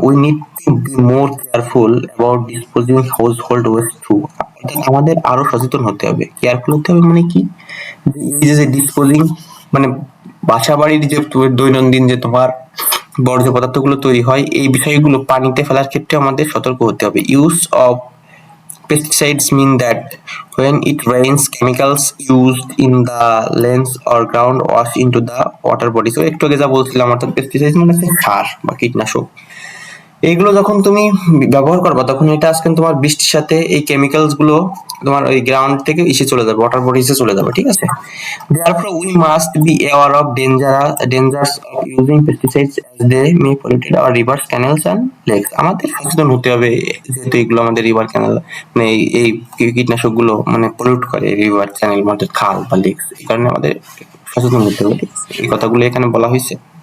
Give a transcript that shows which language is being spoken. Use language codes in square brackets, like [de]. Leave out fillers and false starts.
[en] we need to be more careful about disposing household waste too, [bn] অর্থাৎ আমাদের আরো সচেতন হতে হবে। কেয়ারফুল হতে হবে মানে কি, এই যে ডিসপোজিং মানে বাসা বাড়ির যে দৈনন্দিন যে তোমার বর্জ্য পদার্থগুলো তৈরি হয় এই বিষয়গুলো পানিতে ফেলার ক্ষেত্রে আমাদের সতর্ক হতে হবে। [en] use of pesticides mean that when it rains chemicals used in the lands or ground wash into the water body, so [bn] একটু আগে যা বলছিলাম অর্থাৎ পেস্টিসাইড মানে সার বা কীটনাশক, এইগুলো যখন তুমি ব্যবহার করবা তখন এটা আজকে তোমার বৃষ্টির সাথে এই কেমিক্যালস গুলো তোমার ওই গ্রাউন্ড থেকে ইসে চলে যাবে, ওয়াটার বডিজে চলে যাবে, ঠিক আছে? [en] Therefore, we must be aware of dangers of using pesticides as they may pollute our rivers, canals and lakes. [bn] আমাদের সচেতন হতে হবে, যেহেতু এগুলো আমাদের রিভার ক্যানেল মানে এই কীটনাশক গুলো মানে পলিউট করে রিভার ক্যানেল আমাদের খাল বা লেক, এই কারণে আমাদের সচেতন হতে হবে, ঠিক আছে? এই কথাগুলো এখানে বলা হয়েছে।